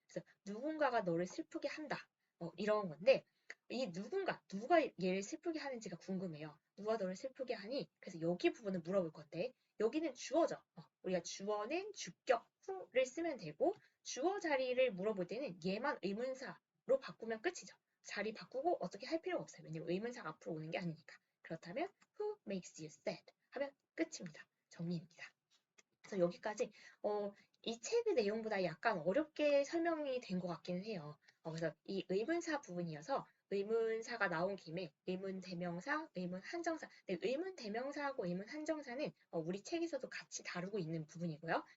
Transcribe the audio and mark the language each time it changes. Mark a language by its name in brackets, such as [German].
[Korean] 그래서 누군가가 너를 슬프게 한다. 이런 건데 이 누가 얘를 슬프게 하는지가 궁금해요. 누가 너를 슬프게 하니? 그래서 여기 부분을 물어볼 건데 여기는 주어죠. 우리가 주어는 주격 후를 쓰면 되고 주어 자리를 물어볼 때는 얘만 의문사로 바꾸면 끝이죠. 자리 바꾸고 어떻게 할 필요가 없어요. 왜냐면 의문사가 앞으로 오는 게 아니니까. 그렇다면 [English] who makes you sad 하면 끝입니다. [Korean] 정리입니다. 그래서 여기까지 이 책의 내용보다 약간 어렵게 설명이 된 것 같기는 해요. 그래서 이 의문사 부분이어서 의문사가 나온 김에 의문 대명사, 의문 한정사. 네, 의문 대명사하고 의문 한정사는 우리 책에서도 같이 다루고 있는 부분이고요.